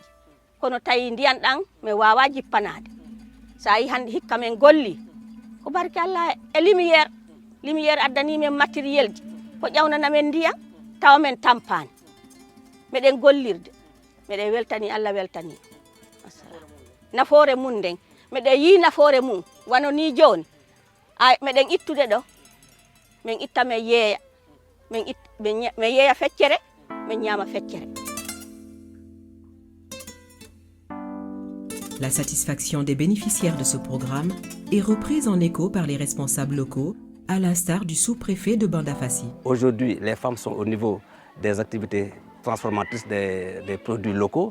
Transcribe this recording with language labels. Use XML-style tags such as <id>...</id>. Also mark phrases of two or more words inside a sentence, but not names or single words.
<ff>kono tawi ndiyan ɗan min wawa jippanade sa yi hande hikka min golli ko barke Allah e lumiére addani men matériel ji ko ƴawnana men ndiyan tawa men tampani meɗen gollirde meɗen weltani Allah weltani nafoore mum nden meɗen yi nafoore mum wano ni joni meɗen ittude ɗo min itta min yeeya min yeeya feccere min ñaama feccere.</ff> <fr>La satisfaction des bénéficiaires de ce programme est reprise en écho par les responsables locaux, à l'instar du sous-préfet de Bandafassi. Aujourd'hui, les femmes sont au niveau des activités transformatrices des produits locaux.</fr>